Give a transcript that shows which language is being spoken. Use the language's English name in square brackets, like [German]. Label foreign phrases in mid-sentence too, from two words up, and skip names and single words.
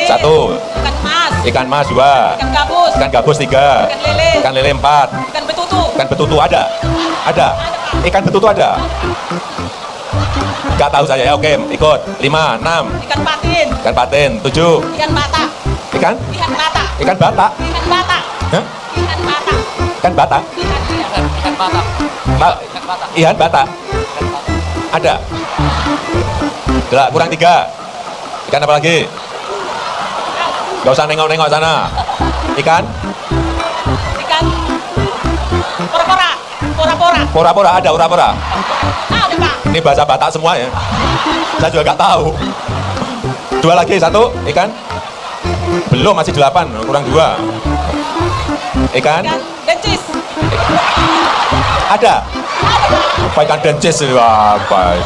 [Indonesian] 1. Ikan mas. Ikan mas 2. Ikan gabus. Ikan gabus 3. Ikan lele. Ikan lele 4. Ikan betutu. Ikan betutu ada? Ada. Ikan betutu ada? Nggak tahu saya. Ya, oke, ikut. 5, 6. Ikan patin. Ikan patin. 7. Ikan bata. Ikan? Ikan bata. Ikan bata? Ikan bata. Hah? Ikan bata. Ikan bata? Ikan bata. Ikan bata? Ada? Kurang 3. Ikan apa lagi? Nggak usah nengok-nengok sana. Ikan? Ikan pora-pora. Pora-pora. Pora-pora ada, pora-pora. Ada Pak. Ini bahasa Batak semua ya. Saya juga nggak tahu. 2 lagi, 1. Ikan? Belum, masih 8. Kurang 2. Ikan? Ikan dencis. Ada? Apa ikan dencis itu apa itu?